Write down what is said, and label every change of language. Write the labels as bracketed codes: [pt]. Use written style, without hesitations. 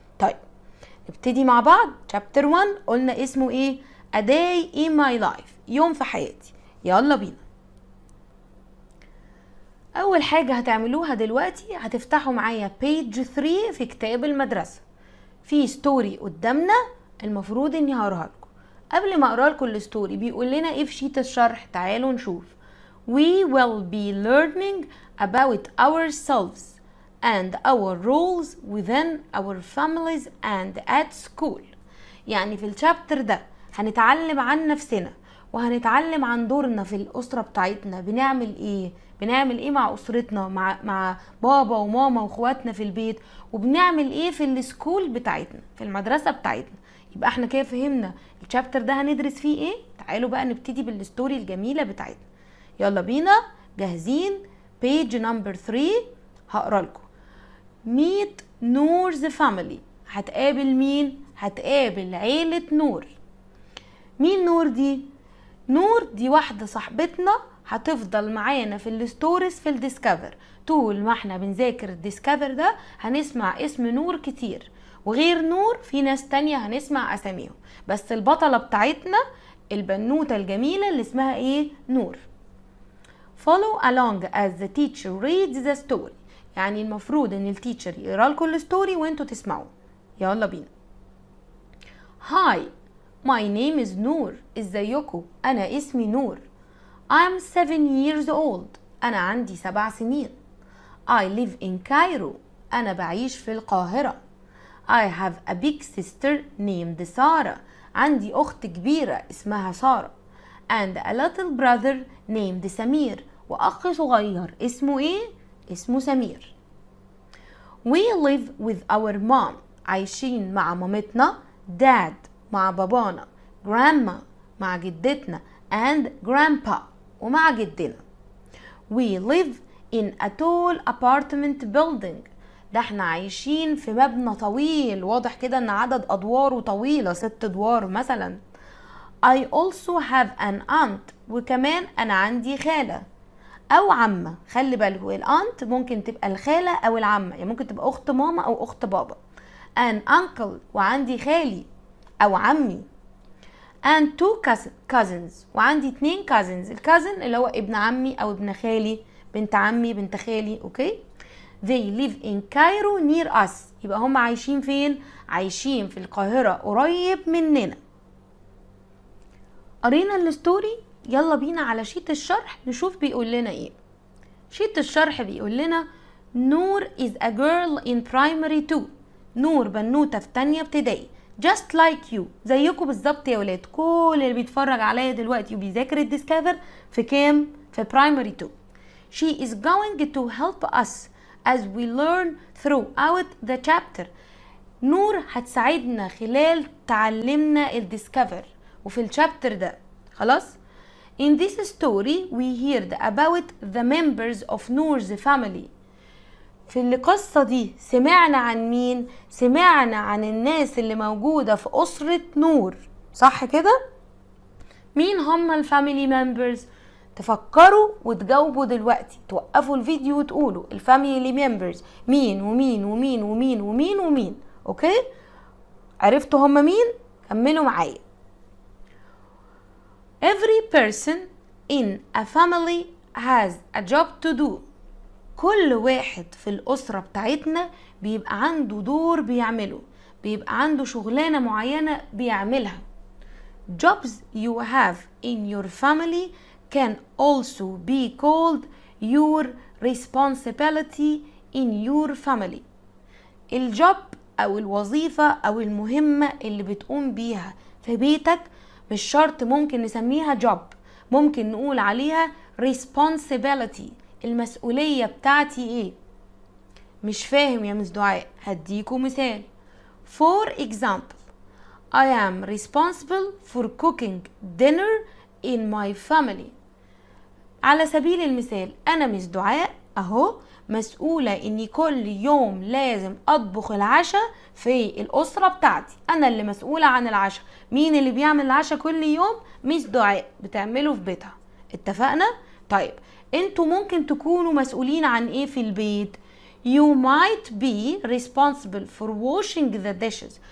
[ar] طيب نبتدي مع بعض. chapter 1 قلنا اسمه ايه؟ [en] A day in my life، [ar] يوم في حياتي. يلا بينا. اول حاجة هتعملوها دلوقتي هتفتحوا معايا page 3 في كتاب المدرسة. في ستوري قدامنا المفروض اني هقراها لكم. قبل ما اقرا لكم الستوري بيقول لنا ايه في شيت الشرح، تعالوا نشوف. [en] We will be learning about ourselves and our roles within our families and at school. [ar] يعني في الشابتر ده هنتعلم عن نفسنا وهنتعلم عن دورنا في الأسرة بتاعتنا، بنعمل ايه مع أسرتنا، مع بابا وماما واخواتنا في البيت، وبنعمل ايه في السكول بتاعتنا، في المدرسة بتاعتنا. يبقى احنا كده فهمنا الشابتر ده هندرس فيه ايه. تعالوا بقى نبتدي بالستوري الجميلة بتاعتنا. يلا بينا، جاهزين؟ page number 3 هقرا لكم. [en] meet Nour's family. [ar] هتقابل مين؟ هتقابل عيلة نور. مين نور دي؟ نور دي واحدة صاحبتنا هتفضل معانا في الستوريز في الديسكفر. طول ما احنا بنذاكر الديسكفر ده هنسمع اسم نور كتير، وغير نور في ناس تانية هنسمع اساميهم، بس البطلة بتاعتنا البنوتة الجميلة اللي اسمها ايه؟ نور. [en] follow along as the teacher reads the story. [ar] يعني المفروض ان التيتشر يقرا لكم الستوري وانتوا تسمعوا. يلا بينا. [en] Hi, my name is Nour. [ar] ازيكم؟ انا اسمي نور. [en] I'm 7 years old. [ar] انا عندي 7 سنين. [en] I live in Cairo. [ar] انا بعيش في القاهرة. [en] I have a big sister named Sara. [ar] عندي اخت كبيرة اسمها سارة. [en] And a little brother named Samir. [ar] واخ صغير اسمه ايه؟ اسمه سمير. [en] We live with our mom. [ar] عايشين مع مامتنا. Dad مع بابانا. Grandma مع جدتنا. [en] And grandpa [ar] ومع جدنا. [en] We live in a tall apartment building. [ar] ده احنا عايشين في مبنى طويل، واضح كده ان عدد ادواره طويلة، 6 ادوار مثلا. [en] I also have an aunt. [ar] وكمان انا عندي خالة او عمة. خلي بالكوا الانت ممكن تبقى الخالة او العمة، يعني ممكن تبقى اخت ماما او اخت بابا. [en] an uncle [ar] وعندي خالي او عمي. [en] and 2 cousins وعندي 2 cousins. [ar] الكازن اللي هو ابن عمي او ابن خالي، بنت عمي، بنت خالي. اوكي. [en] they live in Cairo near us. [ar] يبقى هم عايشين فين؟ عايشين في القاهرة قريب مننا. قرينا الستوري، يلا بينا على شيت الشرح نشوف بيقول لنا ايه. شيت الشرح بيقول لنا [en] Nour is a girl in primary 2. [ar] نور بنوتة في تانية ابتدائي. [en] just like you. [ar] زيكم بالظبط يا ولاد. كل اللي بيتفرج عليا دلوقتي وبيذاكر الديسكفر في كام؟ في primary 2. [en] she is going to help us as we learn throughout the chapter. [ar] نور هتساعدنا خلال تعلمنا الديسكفر وفي الشابتر ده. خلاص. [en] In this story we heard about the members of Noor's family. [ar] في القصة دي سمعنا عن مين؟ سمعنا عن الناس اللي موجودة في أسرة نور، صح كده؟ مين هم الفاميلي ممبرز؟ تفكروا وتجاوبوا دلوقتي، توقفوا الفيديو وتقولوا الفاميلي ممبرز مين ومين ومين ومين ومين ومين. اوكي؟ عرفتوا هم مين؟ كملوا معايا. [en] Every person in a family has a job to do. [ar] كل واحد في الأسرة بتاعتنا بيبقى عنده دور بيعمله، بيبقى عنده شغلانة معينة بيعملها. [en] Jobs you have in your family can also be called your responsibility in your family. [ar] الجوب أو الوظيفة أو المهمة اللي بتقوم بيها في بيتك مش شرط ممكن نسميها جوب، ممكن نقول عليها responsibility. المسؤولية بتاعتي ايه؟ مش فاهم يا مس دعاء؟ هديكوا مثال. [en] For example, I am responsible for cooking dinner in my family. [ar] على سبيل المثال أنا مس دعاء أهو مسؤولة إني كل يوم لازم أطبخ العشاء في الأسرة بتاعتي. أنا اللي مسؤولة عن العشاء. مين اللي بيعمل العشاء كل يوم؟ مس دعاء بتعمله في بيتها. اتفقنا؟ طيب انتوا ممكن تكونوا مسؤولين عن ايه في البيت؟ [en] You might be responsible for washing the dishes.